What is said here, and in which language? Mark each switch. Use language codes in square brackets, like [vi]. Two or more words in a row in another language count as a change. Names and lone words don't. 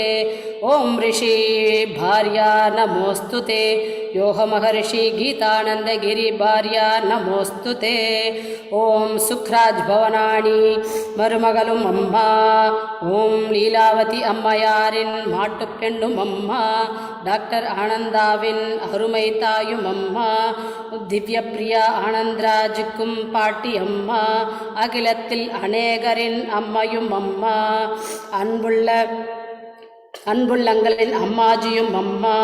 [sa] ओम ऋषि भार्या नमोस्तुते. योह महर्षि गीतानंद गिरि भार्या नमोस्तुते. [ta] ஓம் சுக்ராஜ் பவனானி மருமகளும் அம்மா. ஓம் லீலாவதி அம்மையாரின் மாட்டுப் பெண்ணும் அம்மா. டாக்டர் ஆனந்தாவின் அருமை தாயும் அம்மா. திவ்ய பிரியா ஆனந்தராஜுக்கும் பாட்டி அம்மா. அகிலத்தில் அநேகரின் அம்மையும் அம்மா. அன்புள்ளங்களின் அம்மாஜியும் அம்மா.